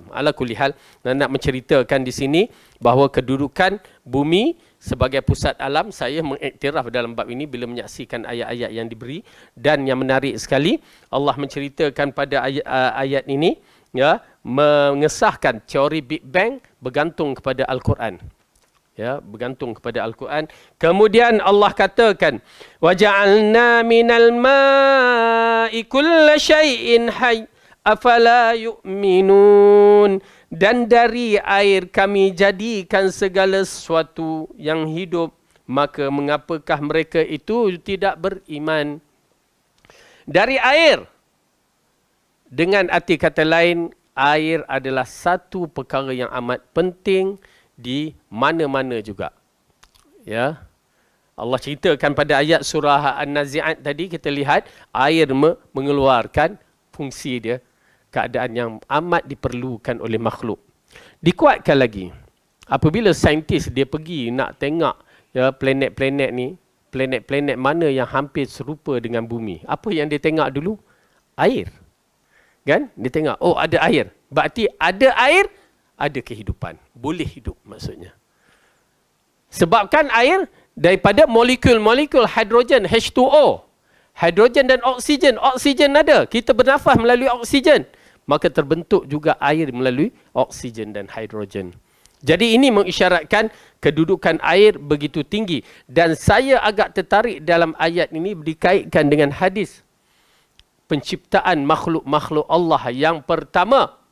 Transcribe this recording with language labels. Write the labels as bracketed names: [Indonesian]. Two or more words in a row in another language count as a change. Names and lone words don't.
[Arabic] على كل حال, [Malay] nak menceritakan di sini bahawa kedudukan bumi sebagai pusat alam, saya mengiktiraf dalam bab ini bila menyaksikan ayat-ayat yang diberi. Dan yang menarik sekali, Allah menceritakan pada ayat ini, ya, mengesahkan teori Big Bang bergantung kepada Al-Quran. Ya, bergantung kepada Al-Quran. Kemudian Allah katakan, [Arabic] وَجَعَلْنَا مِنَ الْمَاءِ كُلَّ شَيْءٍ حَيٍّ أَفَلَا يُؤْمِنُونَ. [Malay] Dan dari air kami jadikan segala sesuatu yang hidup, maka mengapakah mereka itu tidak beriman? Dari air. Dengan arti kata lain, air adalah satu perkara yang amat penting di mana-mana juga. Ya. Allah ceritakan pada ayat surah An-Nazi'at tadi, kita lihat air mengeluarkan fungsi dia, keadaan yang amat diperlukan oleh makhluk. Dikuatkan lagi, apabila saintis dia pergi nak tengok, ya, planet-planet ni, planet-planet mana yang hampir serupa dengan bumi, apa yang dia tengok dulu? Air. Kan? Dia tengok, oh ada air. Berarti ada air, ada kehidupan. Boleh hidup maksudnya. Sebabkan air daripada molekul-molekul hidrogen, H2O. Hidrogen dan oksigen. Oksigen ada. Kita bernafas melalui oksigen. Maka terbentuk juga air melalui oksigen dan hidrogen. Jadi ini mengisyaratkan kedudukan air begitu tinggi. Dan saya agak tertarik dalam ayat ini dikaitkan dengan hadis penciptaan makhluk-makhluk Allah yang pertama.